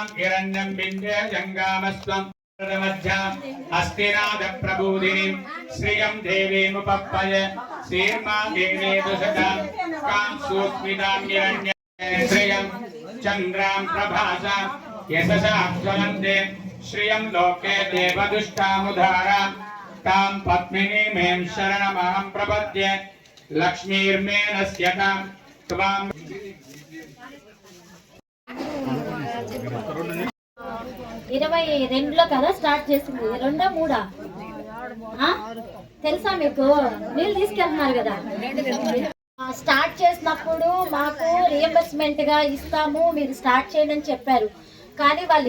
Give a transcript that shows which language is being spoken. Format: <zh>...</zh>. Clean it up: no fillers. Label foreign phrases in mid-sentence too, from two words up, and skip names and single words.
<sa>हिरण्यं बिन्दे जङ्गामस्त्वं मध्याम् हस्तिनाद प्रबोधिनी श्रियं देवीमुपप्पय श्रीर्मा देवी दुषतां कां सुस्मितां हिरण्य श्रियं चन्द्रां प्रभासां यशसा ज्वलन्ते श्रियं लोके देवदुष्टामुधारा तां पद्मिनीमें शरणमहं प्रपद्ये लक्ष्मीर्मे नश्यतां त्वां</sa> <te>22లో కదా స్టార్ట్ చేసింది 2 3 తెలుసా మీకు నీళ్ళు తీసుకెళ్తున్నారు కదా స్టార్ట్ చేసినప్పుడు మాకు రియంబర్స్మెంట్ గా ఇస్తాము మీరు స్టార్ట్ చేయండి అని చెప్పారు కానీ వాళ్ళు</te>